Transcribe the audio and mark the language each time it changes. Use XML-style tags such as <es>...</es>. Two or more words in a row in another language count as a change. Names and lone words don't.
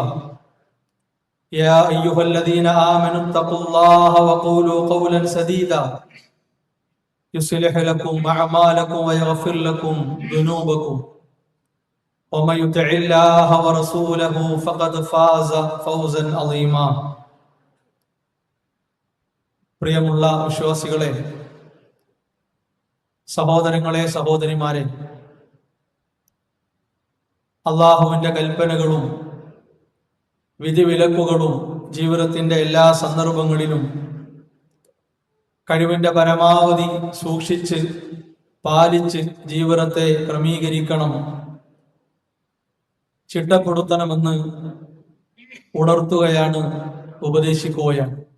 <ar>يا أيها الذين آمنوا اتقوا الله وقولوا قولا سديدا يصلح لكم أعمالكم ويغفر لكم ذنوبكم ومن يطع الله ورسوله فقد فاز فوزا عظيما.</ar> <ml>പ്രിയമുള്ള വിശ്വാസികളെ, സഹോദരങ്ങളെ, സഹോദരിമാരെ, അള്ളാഹുവിന്റെ കൽപ്പനകളും വിധിവിലക്കുകളും ജീവിതത്തിന്റെ എല്ലാ സന്ദർഭങ്ങളിലും കഴിവിന്റെ പരമാവധി സൂക്ഷിച്ച് പാലിച്ച് ജീവിതത്തെ ക്രമീകരിക്കണം, ചിട്ടപ്പെടുത്തണമെന്ന് ഉണർത്തുകയാണ്, ഉപദേശിക്കുകയാണ്.</ml>